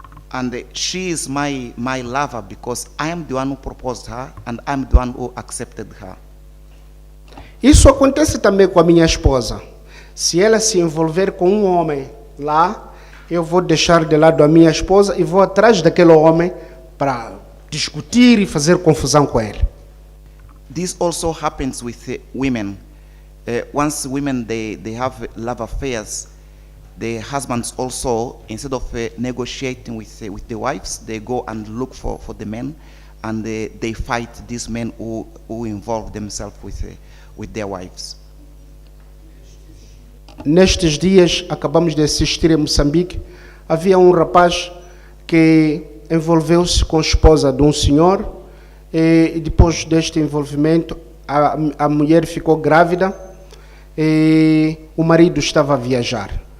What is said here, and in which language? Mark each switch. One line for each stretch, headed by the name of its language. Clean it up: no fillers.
English: And she is my lover because I am the one who proposed her and I'm the one who accepted her.
Portuguese: Isso acontece também com a minha esposa. Se ela se envolver com um homem lá, eu vou deixar de lado a minha esposa e vou atrás daquele homem para discutir e fazer confusão com ele.
English: This also happens with women. Once women they have love affairs, the husbands also, instead of negotiating with the wives, they go and look for the men, and they fight these men who involve themselves with their wives.
Portuguese: Nestes dias, acabamos de assistir em Moçambique, havia um rapaz que envolveu-se com a esposa de um senhor, e depois deste envolvimento, a mulher ficou grávida e o marido estava a viajar.